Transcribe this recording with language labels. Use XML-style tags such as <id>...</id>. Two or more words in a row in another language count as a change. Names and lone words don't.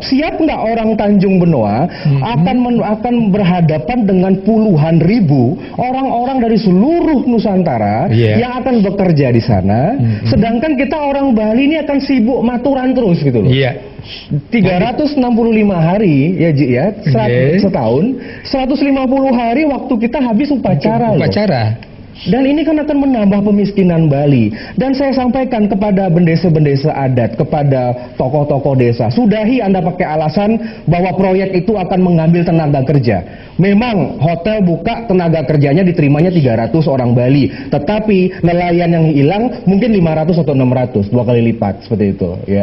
<id>Siap nggak orang Tanjung Benoa akan berhadapan dengan puluhan ribu orang-orang dari seluruh Nusantara yang akan bekerja di sana, sedangkan kita orang Bali ini akan sibuk maturan terus gitu loh. 365 hari ya Ji ya, setahun 150 hari waktu kita habis upacara. Dan ini kan akan menambah pemiskinan Bali. Dan saya sampaikan kepada bendesa-bendesa adat, kepada tokoh-tokoh desa, sudahi Anda pakai alasan bahwa proyek itu akan mengambil tenaga kerja. Memang hotel buka, tenaga kerjanya diterimanya 300 orang Bali, tetapi nelayan yang hilang mungkin 500 atau 600, 2 kali lipat seperti itu ya.</id>